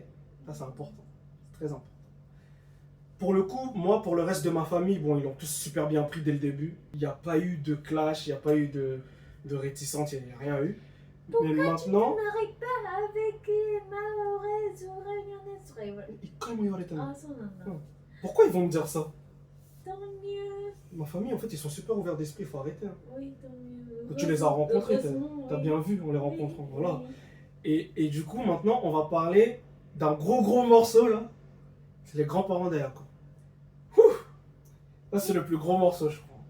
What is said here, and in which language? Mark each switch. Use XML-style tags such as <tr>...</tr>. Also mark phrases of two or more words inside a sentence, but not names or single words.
<fr>Ça, c'est important. C'est très important. Pour le coup, moi, pour le reste de ma famille, bon, ils l'ont tous super bien pris dès le début. Il n'y a pas eu de clash, il n'y a pas eu de réticence, il n'y a rien eu. Pourquoi Mais maintenant. tu n'arrives pas avec Maorez ou Réunionnaise?</fr> <ja>一回も言われてない。</ja> <fr>Ah, ça, non, non. Pourquoi ils vont me dire ça? Tant mieux. Ma famille, en fait, ils sont super ouverts d'esprit, il faut arrêter. Hein. Oui, tant mieux. Tu les as rencontrés, Heureusement, t'as oui. bien vu en les Oui, rencontrant. Voilà. oui. Et du coup, maintenant, on va parler d'un gros morceau là. C'est les grands-parents d'Ayako. Ça, c'est le plus gros morceau, je crois.</fr>